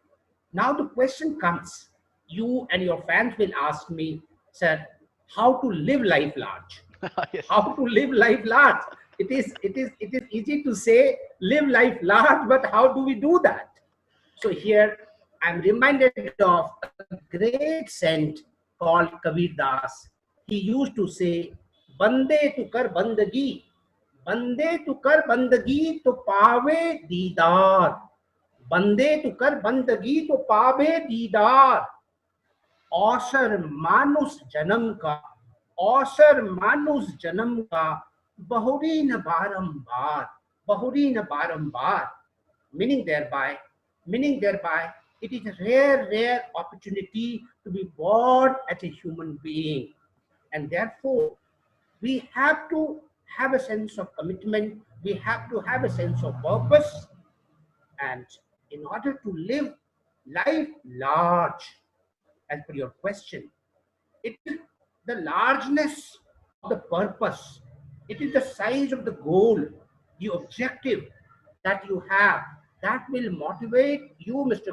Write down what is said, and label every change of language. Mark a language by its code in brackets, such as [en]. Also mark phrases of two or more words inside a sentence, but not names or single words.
[en] Now the question comes, you and your fans will ask me, sir, how to live life large? Yes. How to live life large? It is easy to say live life large, but how do we do that? So here I'm reminded of a great saint called Kabir Das. He used to say, [hi] "बंदे तू कर बंदगी, बंदे तू कर बंदगी तो पावे दीदार. बंदे तू कर बंदगी तो पावे दीदार. औसर मानुस जन्म का, औसर मानुस जन्म का, बहुरी न बारंबार, बहुरी न बारंबार." [en] Meaning thereby, it is a rare opportunity to be born as a human being, and therefore we have to have a sense of commitment. We have to have a sense of purpose, and in order to live life large, as per your question, it is the largeness of the purpose, it is the size of the goal, the objective that you have that will motivate you, Mr.